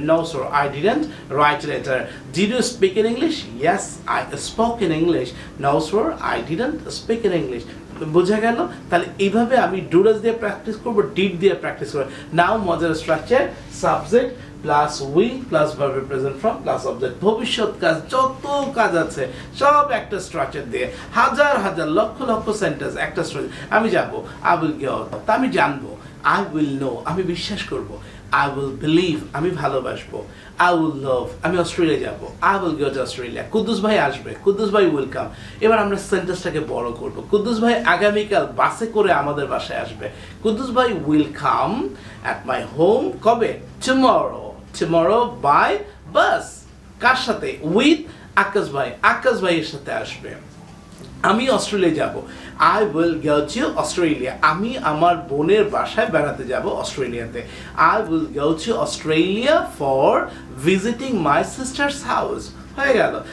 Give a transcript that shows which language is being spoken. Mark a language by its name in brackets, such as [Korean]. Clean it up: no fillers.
[English] No, sir, I didn't write a letter. Did you speak in English? Yes, I spoke in English. No, sir, I didn't speak in English. [Bangla] বোঝা গেল? তাহলে এইভাবে আমি ডুডাস দিয়ে practice করবো, did দিয়ে practice করবো। নাও মজার structure, subject plus will plus ভার্বের প্রেজেন্ট ফর্ম প্লাস অবজেক্ট। ভবিষ্যৎ কাজ যত কাজ আছে সব একটা স্ট্রাকচার দিয়ে, হাজার হাজার লক্ষ লক্ষ সেন্টেন্স একটা স্ট্রাকচার। আমি যাবো, [English] I will go, [Bangla] তা আমি জানবো। [English] I will know, [Bangla] আমি বিশ্বাস করবো। [English] I will believe, [Bangla] আমি ভালোবাসবো। [English] I will love, [Bangla] আমি অস্ট্রেলিয়া যাব। [English] I will go to Australia. [Bangla] Kuddus ভাই আসবে, [English] কুদ্দুস ভাই will come. [Bangla] এবার আমরা সেন্টেন্সটাকে বড় করব। কুদ্দুস ভাই আগামীকাল বাসে করে আমাদের বাসায় আসবে। [English] কুদ্দুস ভাই will come at my home কবে? Tomorrow by bus. [Bangla] কার সাথে? With আকাশ ভাই, আকাশ ভাইয়ের সাথে আসবে। আমি অস্ট্রেলিয়া যাব। [English] I will go to Australia, [Bangla] আমি আমার বোনের বাসায় বেড়াতে যাব অস্ট্রেলিয়াতে। [English] I will go to Australia for visiting my sister's house. [Bangla] হয়ে গেল।